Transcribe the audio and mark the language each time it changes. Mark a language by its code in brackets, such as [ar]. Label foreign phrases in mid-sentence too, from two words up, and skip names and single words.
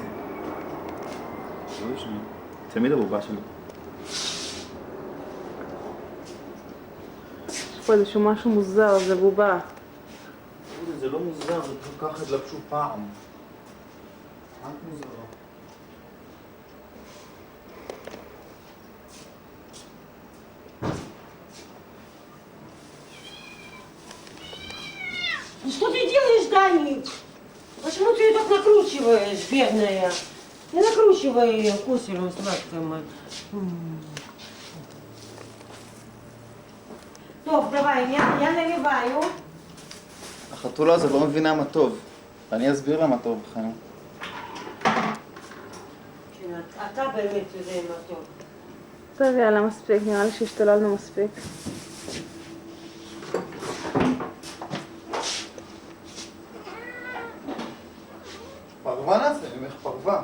[he] לא ישנה. תמיד הבובה שלי. יש פה איזשהו משהו מוזר, זה בובה. זה לא מוזר, זה פשוט ככה התלבשו פעם. רק מוזרה. [ru] Что ты делаешь, Даник? Почему ты ее так накручиваешь, бедная? Не накручивай ее куселем сладким. טוב, давай, я наливаю. [he] החתולה הזאת לא מבינה מה טוב. אני אסביר לה מה טוב, חיים. אתה באמת יודע מה טוב. טוב, יאללה, מספיק. נראה לי שהשתוללנו מספיק. פרווה נעשה, אני אומר לך פרווה.